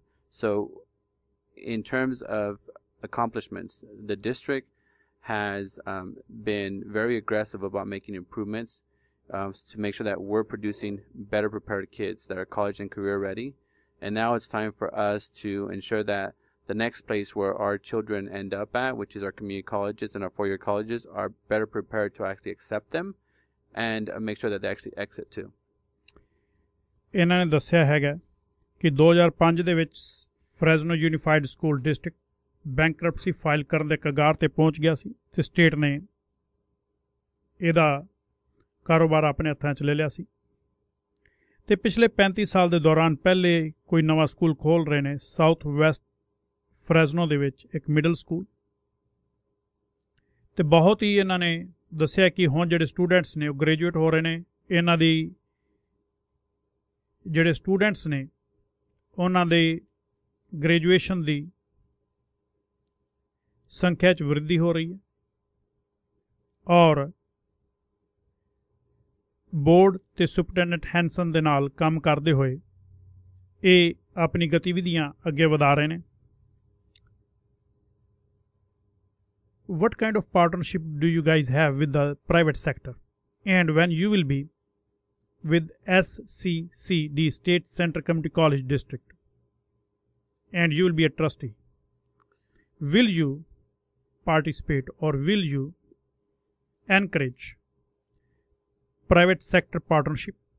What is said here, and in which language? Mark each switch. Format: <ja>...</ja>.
<en>So in terms of accomplishments, the district has been very aggressive about making improvements to make sure that we're producing better prepared kids that are college and career ready. And now it's time for us to ensure that the next place where our children end up at, which is our community colleges and our four-year colleges, are better prepared to actually accept them and make sure that they actually exit too.</en> <pa>ਇਹਨਾਂ ਨੇ ਦੱਸਿਆ ਹੈਗਾ ਕਿ 2005 ਦੇ ਵਿੱਚ ਫਰੈਜ਼ਨੋ unified school district bankruptcy file ਕਰਨ ਦੇ ਕਗਾਰ ਤੇ ਪਹੁੰਚ ਗਿਆ ਸੀ ਤੇ ਸਟੇਟ ਨੇ ਇਹਦਾ ਕਾਰੋਬਾਰ ਆਪਣੇ ਹੱਥਾਂ 'ਚ ਲੈ ਲਿਆ ਸੀ। ਤੇ ਪਿਛਲੇ 35 ਸਾਲ ਦੇ ਦੌਰਾਨ ਪਹਿਲੇ ਕੋਈ ਨਵਾਂ ਸਕੂਲ ਖੋਲ੍ਹ ਰਹੇ ਨੇ ਸਾਊਥ ਵੈਸਟ ਫਰੈਜ਼ਨੋ ਦੇ ਵਿੱਚ ਇੱਕ ਮਿਡਲ ਸਕੂਲ। ਤੇ ਬਹੁਤ ਹੀ ਇਹਨਾਂ ਨੇ ਦੱਸਿਆ ਕਿ ਹੁਣ ਜਿਹੜੇ ਸਟੂਡੈਂਟਸ ਨੇ ਉਹ ਗ੍ਰੈਜੂਏਟ ਹੋ ਰਹੇ ਨੇ। ਇਹਨਾਂ ਦੀ ਜਿਹੜੇ ਸਟੂਡੈਂਟਸ ਨੇ ਉਹਨਾਂ ਦੇ ਗ੍ਰੈਜੂਏਸ਼ਨ ਦੀ ਸੰਖਿਆ 'ਚ ਵ੍ਰਿੱਧੀ ਹੋ ਰਹੀ ਹੈ ਔਰ ਬੋਰਡ ਤੇ ਸੁਪਰਡੈਂਟੈਂਟ ਹੈਂਸਨ ਦੇ ਨਾਲ ਕੰਮ ਕਰਦੇ ਹੋਏ ਇਹ ਆਪਣੀ ਗਤੀਵਿਧੀਆਂ ਅੱਗੇ ਵਧਾ ਰਹੇ ਨੇ।</pa> <en>What kind of partnership do you guys have with the private sector? And when you will be with SCCD, State Center Community College District, and you will be a trustee, will you participate or will you encourage private sector partnership?</en>